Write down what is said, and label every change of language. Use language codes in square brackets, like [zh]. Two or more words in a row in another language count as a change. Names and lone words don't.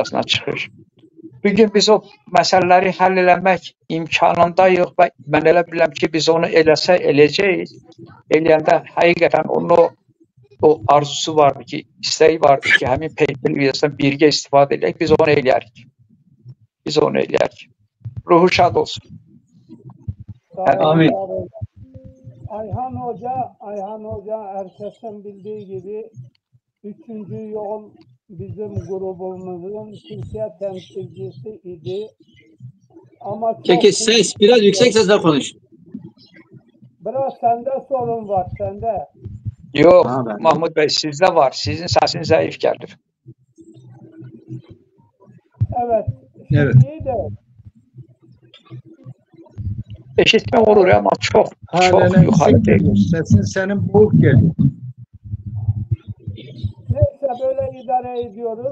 [az] Peyk televiziyasına çıxır. Bugün biz o məsələləri həll eləmək imkanındayıq və mən elə biləm ki, biz onu eləyəcəyik. Eləyəndə həqiqətən o arzusu vardı ki, istəyi vardı ki, həmin pay televiziyasından birgə istifadə edək, biz onu eləyərik. Biz onu eləyərik. Ruhu şad olsun. Amin. [tr] Ayhan Hoca herkesin bildiği gibi 3. yol bizim grubumuzun Türkiye temsilcisi idi. Ama çok Peki ses biraz yüksek sesle konuş. Biraz sende sorun var, sende. [az] Yox, [tr] Ha, ben- [az] Mahmud bəy, sizdə var. Sizin səsiniz zəif gəlir. [tr] Evet. Evet. Şimdi de [az] Eşitmək olur ama çox [tr] Halen [az] yuxarı [tr] yüksek [az] deyil. [tr] geliyor. Sesin senin boğuk geliyor. neyse böyle idare ediyoruz.